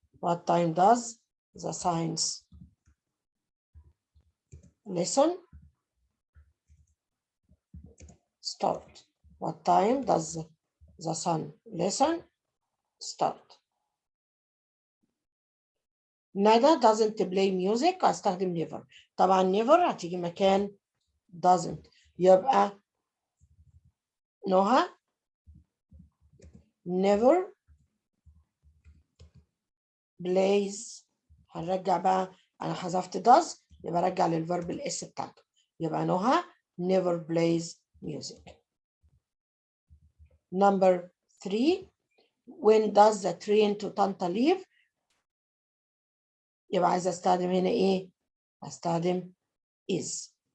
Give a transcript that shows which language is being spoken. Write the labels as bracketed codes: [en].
[en] What time does the science lesson start? What time does the sun lesson start? Nada doesn't play music. [ar] هستخدم never. طبعا never هتيجي مكان doesn't يبقى نهى [en] never plays. [ar] هنرجع بقى أنا حذفت does يبقى رجع للverb الاس بتاعته يبقى نهى [en] never plays music. Number 3. When does the train to Tanta leave؟ [ar] يبقى عايزة استخدم هنا ايه؟ استخدم is.